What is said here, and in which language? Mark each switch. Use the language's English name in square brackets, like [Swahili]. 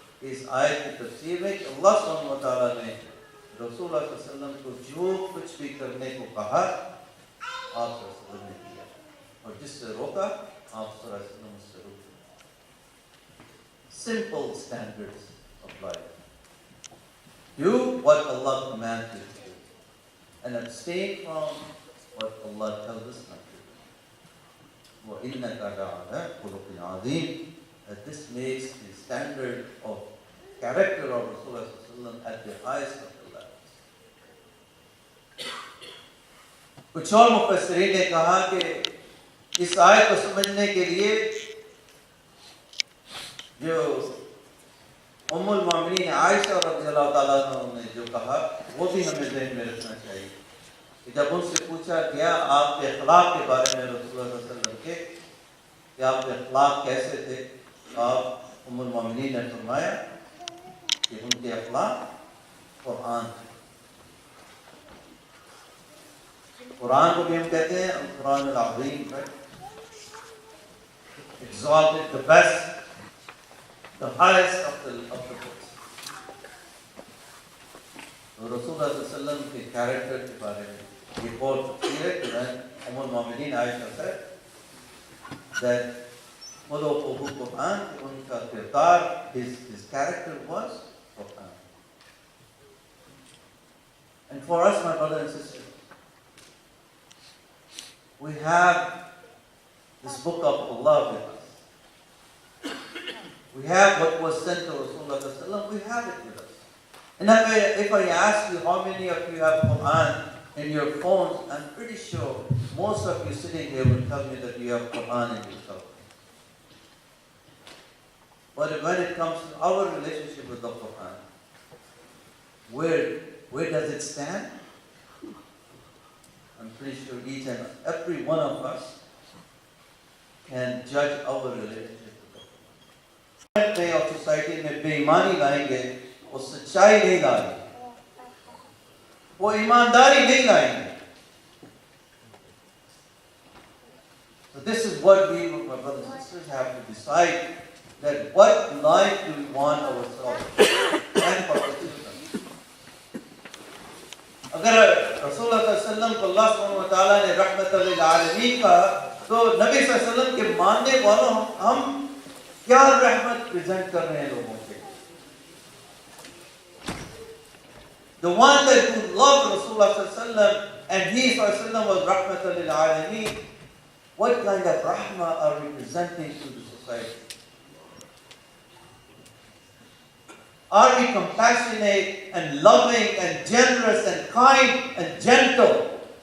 [Hindi] इस आयत की तफसीर में कि अल्लाह सुब्हानहू व तआला ने रसूलुल्लाह सल्लल्लाहु अलैहि वसल्लम को जो कुछ भी करने को कहा, आप सल्लल्लाहु अलैहि वसल्लम ने किया, और जिससे रोका, आप सल्लल्लाहु अलैहि वसल्लम उससे रोके. [English] Simple standards of life. Do what Allah commands you to do, and abstain from what Allah tells us not to do. [Arabic] وَإِنَّكَ لَعَلَىٰ خُلُقٍ عَظِيمٍ. [English] That this makes the standard of character of Rasulullah ﷺ at the highest of the levels. [Hindi] कुछ और मुफस्सिरीन ने कहा कि इस आयत को समझने के लिए जो उम्मुल मोमिनीन आयशा रज़ियल्लाहु ताला अन्हा ने जो कहा, वो भी हमें ज़हन में रखना चाहिए. कि जब उनसे पूछा गया आपके अखलाक के बारे में रसूलुल्लाह सल्लल्लाहु अलैहि वसल्लम के, कि आपके अखलाक कैसे थे, आप उम्मुल मोमिनीन ने फरमाया कि उनके अखलाक कुरान थे. कुरान को भी हम कहते हैं Quran अल-अज़ीम, [English] exalted, the best, the highest of the books. [Hindi] तो रसूलुल्लाह सल्लल्लाहु अलैहि वसल्लम के कैरेक्टर के बारे में ये बहुत तफसीर है कि उम्मुल मोमिनीन आयशा [English] said that [Hindi] खुलुक़ुहु कुरान, उनका किरदार, [English] his character was Quran. And for us, my brothers and sisters, we have this book of Allah with us. We have what was sent to Rasulullah sallallahu alaihi wasallam, we have it with us. And if I ask you how many of you have Quran in your phones, I'm pretty sure most of you sitting here will tell me that you have Quran in your cell phone. But when it comes to our relationship with the Quran, where does it stand? I'm pretty sure each and every one of us can judge our relationship with the Quran. Of society [Hindi] में बेईमानी लाएंगे, वो सच्चाई नहीं लाएंगे, वो ईमानदारी नहीं लाएंगे. [English] So this is what we, my brothers and sisters, have to decide, that what life do we want ourselves and for our children. [Hindi] अगर रसूलुल्लाह सल्लल्लाहु अलैहि वसल्लम को अल्लाह सुब्हानहु व तआला ने रहमतुल लिल आलमीन कहा, तो नबी सल्लल्लाहु अलैहि वसल्लम के मानने वालों हम क्या रहमत प्रेजेंट कर रहे हैं लोगों के? [English] The one that who loved Rasulullah sallallahu alaihi wasallam and he sallallahu alaihi wasallam was rahmatan lil alameen, what kind of rahmah are we presenting to the society? Are we compassionate and loving and generous and kind and gentle?